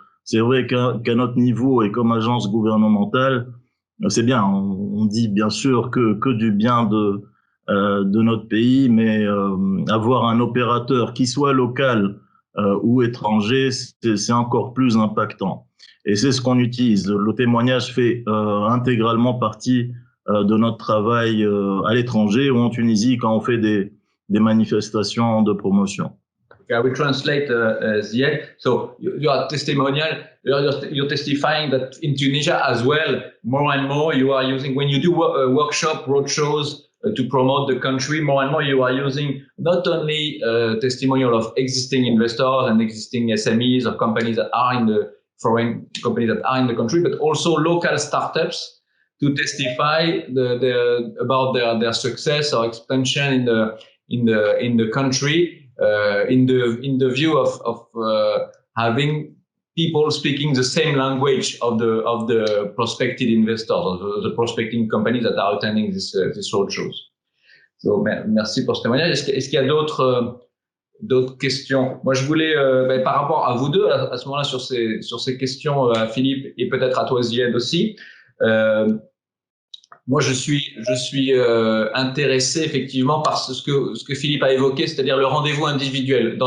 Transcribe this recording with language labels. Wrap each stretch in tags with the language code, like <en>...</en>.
<fr>C'est vrai qu'à notre niveau et comme agence gouvernementale, c'est bien, on dit bien sûr que du bien de notre pays, mais avoir un opérateur qui soit local ou étranger, c'est encore plus impactant. Et c'est ce qu'on utilise. Le témoignage fait intégralement partie de notre travail à l'étranger ou en Tunisie quand on fait des manifestations de promotion.</fr> <en>Okay, I will translate Zied. So your testimonial, you're testifying that in Tunisia as well, more and more you are using, when you do workshop, roadshows to promote the country, more and more you are using not only testimonial of existing investors and existing SMEs or companies that are in the foreign companies that are in the country, but also local startups to testify about their success or expansion in the country. In the view of having people speaking the same language of the prospective investors, or the prospecting companies that are attending this roadshows.</en> <fr>So, merci pour ce témoignage. Est-ce qu'il y a d'autres questions? Moi, je voulais, par rapport à vous deux, à ce moment-là, sur ces questions, à Philippe et peut-être à toi, Zied aussi. Moi, je suis intéressé effectivement par ce que Philippe a évoqué, c'est-à-dire le rendez-vous individuel.</fr>